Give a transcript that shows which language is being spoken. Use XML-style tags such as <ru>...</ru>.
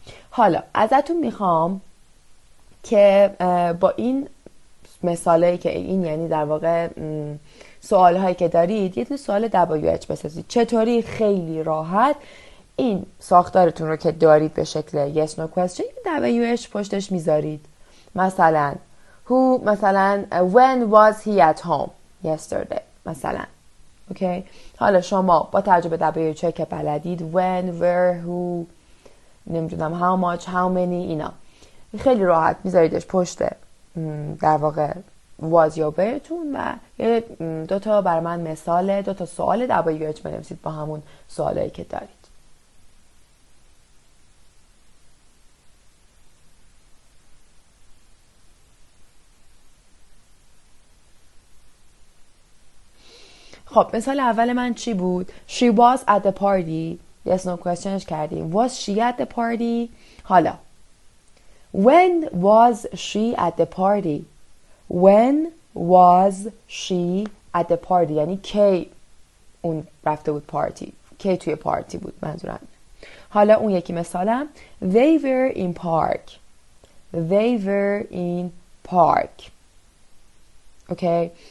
<fa>حالا ازتون میخوام که با این مثالایی که این یعنی در واقع سوال هایی که دارید یه سوال WH بسازید. چطوری؟ خیلی راحت این ساختارتون رو که دارید به شکل yes no question WH پشتش میذارید. مثلا مثلا</fa> <en>when was he at home yesterday</en> <fa>مثلا. اوکی. حالا شما با توجه به WH که بلدید</fa> <en>when where who</en> <fa>نمیدونم</fa> <en>how much how many</en> <fa>اینا خیلی راحت میذاریدش پشت در واقع was یا whereتون و یه 2 تا بر من مثال 2 تا سوال WH بنویسید با همون سوالایی که دارید. خب مثال اول من چی بود؟</fa> <en>She was at the party. Yes no questionش کردیم. Was she at the party?</en> <fa>حالا</fa> <en>When was she at the party? When was she at the party؟</en> <fa>یعنی کی اون رفته بود پارتی، کی توی پارتی بود منظورم. حالا اون یکی مثالم</fa> <en>They were in park. They were in park.</en> <fa>اوکی.</fa>